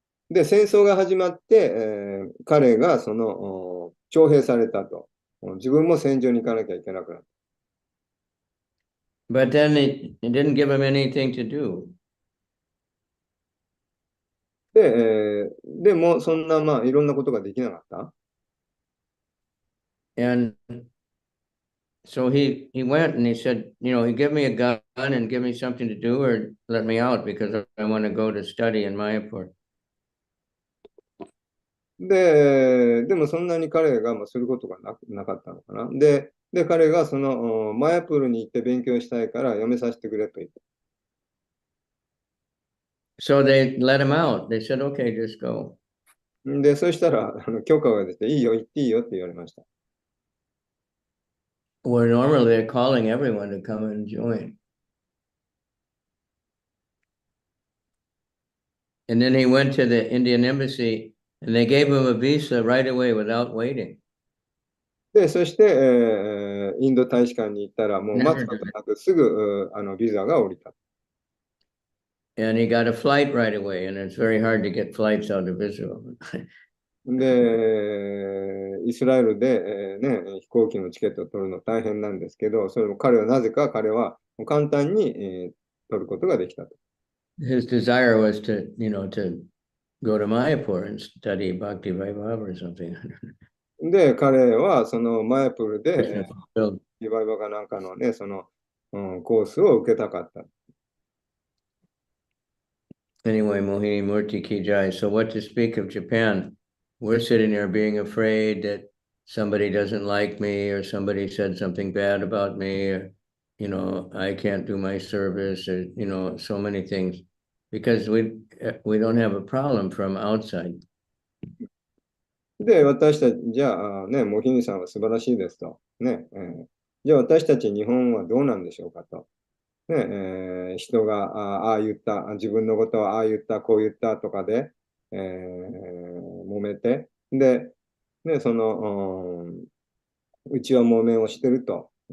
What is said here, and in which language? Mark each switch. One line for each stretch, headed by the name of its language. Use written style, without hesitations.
Japanese: で、戦争が始まって、彼がその徴兵されたと。自分も戦場に行かなきゃいけなくなった。
English: But then it didn't give him anything to do.
Japanese: でも、そんな、まあ、いろんなことができなかった。
English: And so he went and he said, you know, he give me a gun and give me something to do or let me out because I want to go to study in Mayapur.
Japanese: でもそんなに彼がすることがなかったのかな。で、彼がそのマヤプールに行って勉強したいからやめさせてくれと言った。
English: So they let him out. They said, okay, just go.
Japanese: で、そしたら許可が出て、いいよ、行っていいよって言われました。
English: Where normally they're calling everyone to come and join. And then he went to the Indian embassy and they gave him a visa right away without waiting.
Japanese: で、そして、インド大使館に行ったら、もう待つことなくすぐビザが降りた。
English: And he got a flight right away, and it's very hard to get flights out of Israel.
Japanese: で、イスラエルで、飛行機のチケットを取るの大変なんですけど、それも彼はなぜか彼は簡単に、取ることができたと。
English: His desire was to, to go to Mayapur and study Bhakti Vaibhava or something.
Japanese: で、彼はそのマヤプールで、リバイバかなんかのね、その、コースを受けたかった。
English: Anyway, Mohini Murti Ki Jai. So what to speak of Japan? We're sitting there being afraid that somebody doesn't like me or somebody said something bad about me or, I can't do my service or, so many things because we don't have a problem from outside.
Japanese: で、私たち、じゃあ、モヒニさんは素晴らしいですと。ね、じゃあ私たち日本はどうなんでしょうかと。ね、人がああ言った、自分のことをああ言った、こう言ったとかで、揉めて、で、ね、その、うちは揉めをしてると。